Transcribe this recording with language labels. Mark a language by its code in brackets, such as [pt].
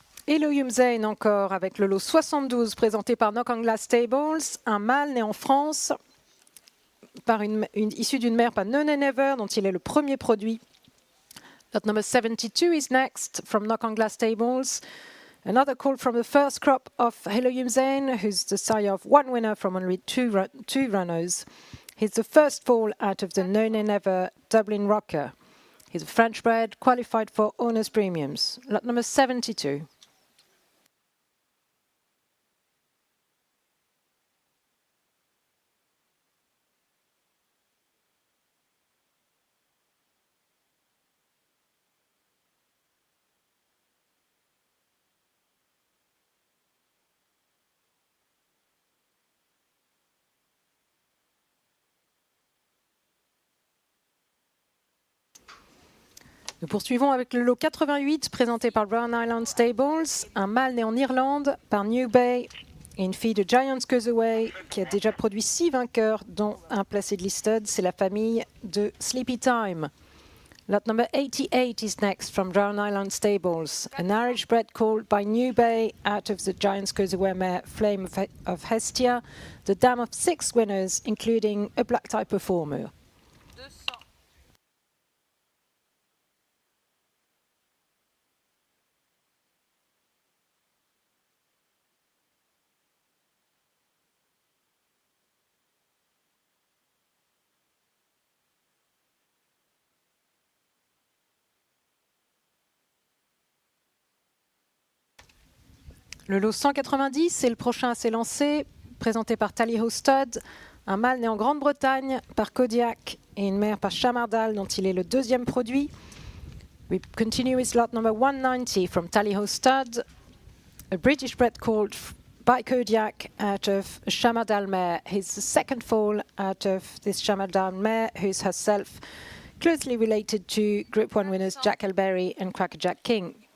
[fr] Hello Yumzen encore avec le lot 72 présenté par Knock on Glass Stables, un mâle né en France par issu d'une mère par None and Ever dont il est le premier produit [en] Lot number 72 is next from Knock on Glass Stables. Another colt from the first crop of Hello Yumzane, who's the sire of one winner from only two runners. He's the first foal out of the No Nay Never Dublin Rocker. He's a French bred, qualified for owner's premiums. Lot number 72. [fr] Nous poursuivons avec le lot 88 présenté par Brown Island Stables, un mâle né en Irlande par New Bay et une fille de Giants Goes Away qui a déjà produit 6 vainqueurs dont un placé de listed, c'est la famille de Sleepy Time. [en] Lot number 88 is next from Brown Island Stables, an Irish bred colt by New Bay out of the Giants Goes Away mare Flame of Hestia, the dam of 6 winners including a black tie performer. [fr] Le lot 190 est le prochain à s'élancer, présenté par Tally Ho Stud, un mâle né en Grande-Bretagne par Kodiak et une mère par Chamardal dont il est le deuxième produit. [en] We continue with lot number 190 from Tally Ho Stud, a British bred colt by Kodiak out of Chamardal mare. He's the second foal out of this Chamardal mare, who's herself closely related to Group 1 winners Jack Alberry and Crackerjack King.